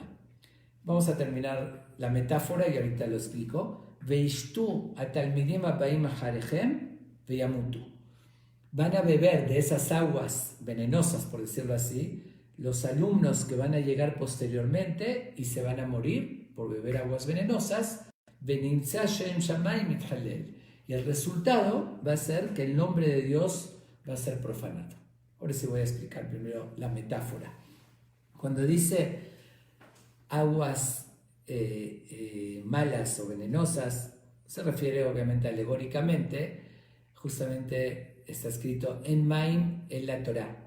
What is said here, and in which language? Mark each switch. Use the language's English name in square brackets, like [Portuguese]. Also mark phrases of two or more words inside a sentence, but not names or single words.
[Spanish] Vamos a terminar la metáfora y ahorita lo explico. [Hebrew] וישתו התלמידים הבאים אחריכם וימותו. [Spanish] Van a beber de esas aguas venenosas, por decirlo así, los alumnos que van a llegar posteriormente y se van a morir por beber aguas venenosas. [Hebrew] ונמצא שם שמים מתחלל. [Spanish] Y el resultado va a ser que el nombre de Dios va a ser profanado. Ahora sí voy a explicar primero la metáfora. Cuando dice aguas malas o venenosas, se refiere obviamente alegóricamente, justamente está escrito en Maim en la Torá.